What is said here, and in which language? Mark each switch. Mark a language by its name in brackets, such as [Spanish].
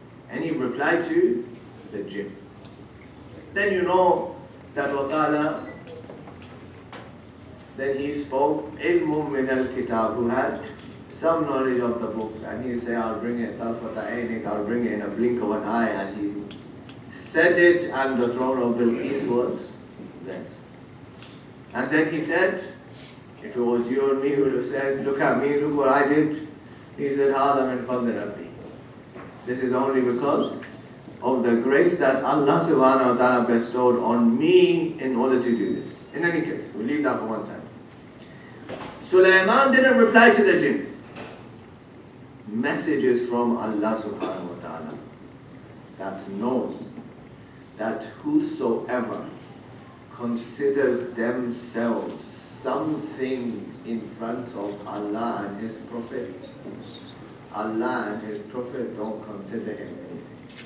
[English] Any reply to the jinn. Then you know that Ta'ala, then he spoke [Arabic] ilmum min al-kitab, [English] who had some knowledge of the book, and he said, I'll bring it, I'll bring it in a blink of an eye, and he said it, and the throne of Bilqis was there. And then he said, if it was you and me, he would have said, look at me, look what I did. He said, [Arabic] هذا من فضل ربي. [English] This is only because of the grace that Allah subhanahu wa ta'ala bestowed on me in order to do this. In any case, we'll leave that for one side. Sulaiman didn't reply to the jinn. Messages from Allah subhanahu wa ta'ala that knows that whosoever considers themselves something in front of Allah and His Prophet, Allah and His Prophet don't consider him anything.